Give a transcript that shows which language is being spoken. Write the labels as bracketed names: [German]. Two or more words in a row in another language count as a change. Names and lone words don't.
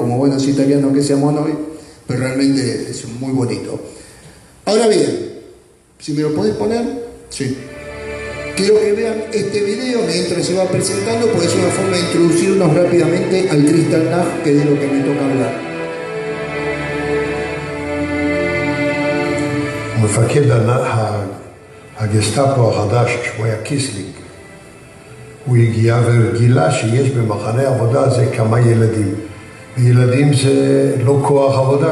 [Spanish] Como buenos italianos que seamos hoy, pero realmente es muy bonito. Ahora bien, si me lo podés poner, sí. Quiero que vean este video mientras se va presentando, porque es una forma de introducirnos rápidamente al Kristallnacht, que es de lo que me toca hablar. [Hebrew] מפקד הגסטאפו החדש, שמו היה קיסלינג, הוא הגיע וגילה שיש במחנה עבודה זה כמה ילדים. וילדים זה לא כוח עבודה.